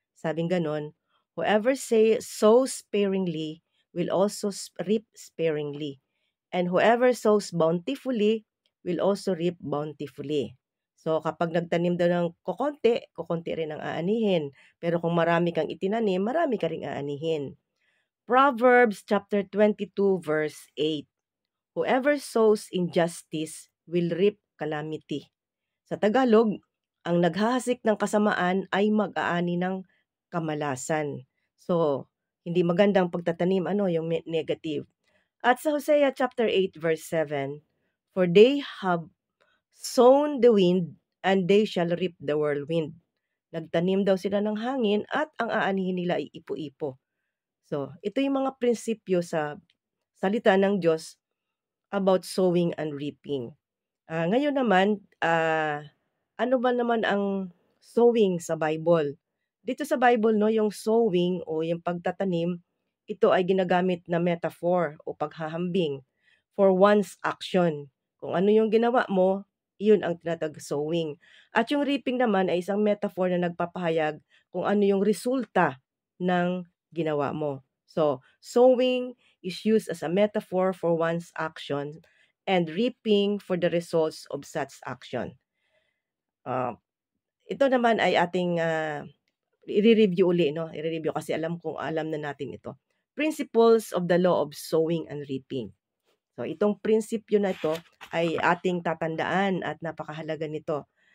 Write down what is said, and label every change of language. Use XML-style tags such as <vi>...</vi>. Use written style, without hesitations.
<tl>Sabing ganon,</tl> <en>whoever sows sparingly will also reap sparingly, and whoever sows bountifully will also reap bountifully.</en> <tl>So kapag nagtanim daw ng kukonti rin ang aanihin. Pero kung marami kang itinanim, marami ka ring aanihin. Proverbs chapter 22 verse 8.</tl> <en>Whoever sows injustice will reap calamity.</en> <tl>Sa Tagalog, ang naghahasik ng kasamaan ay mag-aani ng kamalasan. So, hindi magandang pagtatanim, yung negative. At sa</tl> <en>Hosea chapter 8 verse 7, for they have sown the wind and they shall reap the whirlwind.</en> <tl>Nagtanim daw sila ng hangin at ang aanihin nila ay ipo-ipo. So, ito yung mga prinsipyo sa salita ng Diyos</tl> <en>about sowing and reaping.</en> <tl>Ngayon naman, ano ba naman ang sowing sa Bible? Dito sa Bible, no, yung sowing o yung pagtatanim, ito ay ginagamit na metaphor o paghahambing</tl> <en>for one's action.</en> <tl>Kung ano yung ginawa mo, iyon ang tinatawag sowing. At yung reaping naman ay isang metaphor na nagpapahayag kung ano yung resulta ng ginawa mo.</tl> <en>So, sowing is used as a metaphor for one's action and reaping for the results of such action.</en> <tl>Ito naman ay ating i-review uli, no? I-review kasi alam na natin ito.</tl> <en>Principles of the law of sowing and reaping.</en> <tl>So, itong prinsipyo na ito ay ating tatandaan at napakahalaga nito.</tl>